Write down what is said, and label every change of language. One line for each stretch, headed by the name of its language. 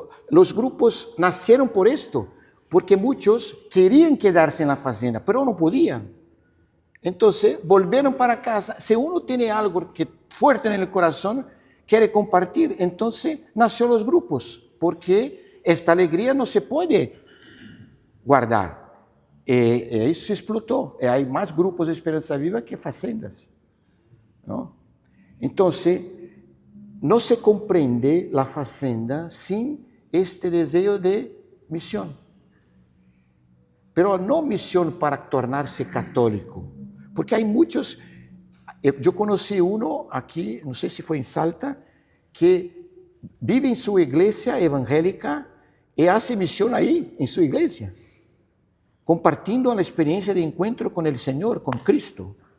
Spanish: Los grupos nacieron por esto, porque muchos querían quedarse en la fazenda, pero no podían. Entonces, volvieron para casa. Si uno tiene algo que fuerte en el corazón, quiere compartir, entonces nació los grupos, porque esta alegría no se puede guardar.
Portuguese: Isso
Spanish: se explotó.
Portuguese: Há mais grupos de Esperança Viva que fazendas, ¿no?
Spanish: Entonces, no se comprende la fazenda sin este deseo de misión. Pero no misión para tornarse católico, porque hay muchos. Yo conocí uno aquí, no sé si fue en Salta, que vive en su iglesia evangélica y hace misión ahí, en su iglesia, compartiendo la experiencia de encuentro con el Señor, con Cristo.